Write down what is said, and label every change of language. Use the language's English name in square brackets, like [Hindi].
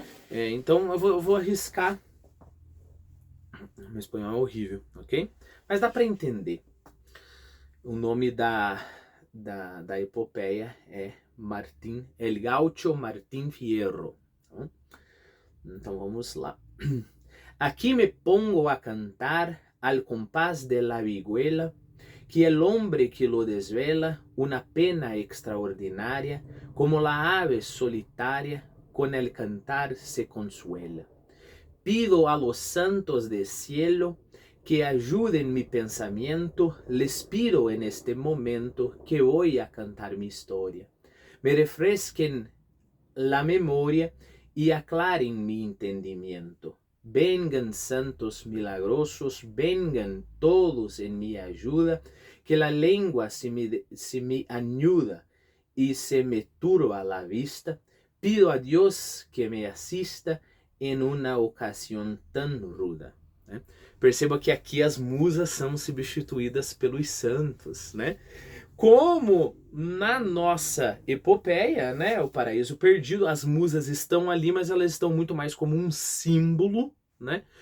[Portuguese] Então eu vou arriscar. Meu espanhol é horrível, ok? Mas dá para entender. O nome da epopeia é El Gaucho Martín Fierro. Então vamos lá. [Spanish] Aquí me pongo a cantar al compás de la vihuela, que el hombre que lo desvela una pena extraordinaria, como la ave solitaria con el cantar se consuela. Pido a los santos del cielo que ayuden mi pensamiento, les pido en este momento que voy a cantar mi historia. Me refresquen la memoria y aclaren mi entendimiento. Vengan santos milagrosos, vengan todos en mi ayuda, que la lengua se me anuda y se me turba la vista. Pido a Dios que me asista [Portuguese] em uma ocasião tão ruda. Né? Perceba que aqui as musas são substituídas pelos santos, né? Como na nossa epopeia, né, o Paraíso Perdido, as musas estão ali, mas elas estão muito mais como um símbolo, né?